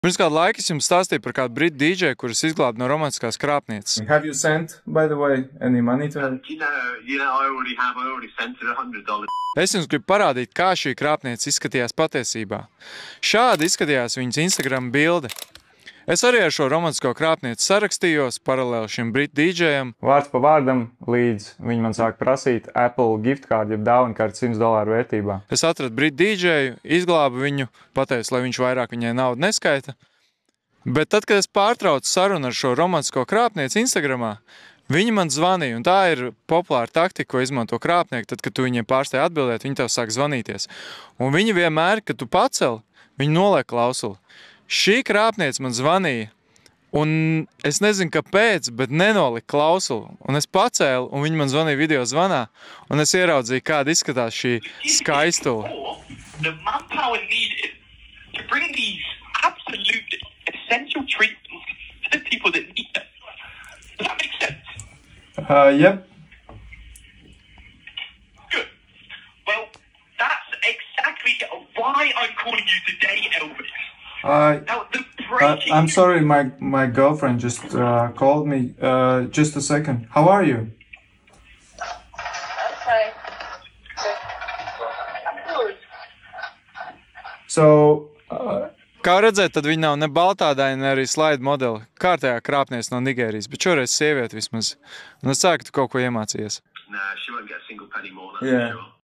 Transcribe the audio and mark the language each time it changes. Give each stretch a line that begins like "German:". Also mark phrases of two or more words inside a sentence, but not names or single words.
Latvian: Pirms kādu laiku es jums stāstīju par kādu britu dīdžeju, kuras izglāba no romantiskās krāpnieces.
English: Have you sent, by the way, any money to her? I already sent her $100.
Latvian: Es jums gribu parādīt, kā šī krāpniece izskatījās patiesībā. Šādi izskatījās viņas Instagram bilde. Es arī ar šo romantisko krāpnieci sarakstījos paralēli šim britu dīdžejam. Vārds pa vārdam, līdz viņi man sāk prasīt Apple
English: gift card,
Latvian: jeb dāvana karti $100 vērtībā. Es atradu britu dīdžeju, izglābu viņu, pateicu, lai viņš vairāk viņai naudu neskaita. Bet tad, kad es pārtraucu sarunu ar šo romantisko krāpnieci Instagramā, viņi man zvanīja, un tā ir populāra taktika, ko izmanto krāpnieki, tad, kad tu viņiem pārstāji atbildēt, viņi tev sāk zvanīties. Un viņi vienmēr, kad tu paceli, viņi noliek klausuli. Šī krāpniece man zvanīja, un es nezinu, kāpēc, bet nenolika klausuli. Un es pacēlu, un viņi man zvanīja video zvanā, un es ieraudzīju, kāda izskatās šī skaistula.
English: The manpower needed to bring these absolute essential treatments to the people that need them. Does that make sense? Yep. Good. Well, that's exactly why I'm calling you today, Elvis. Now, the breaking... I'm sorry, my girlfriend just called me. Just a second. How are you? Okay. I'm good. So,
Latvian: Kā redzēt, tad viņa nav ne baltādaina, ne arī slaidu modeli. Kārtējā krāpniece no Nigērijas, bet šoreiz sieviete vismaz. Un es ceru, ka tu kaut ko iemācījies.
English: Nah, she won't get a single penny more, that's Yeah. for sure.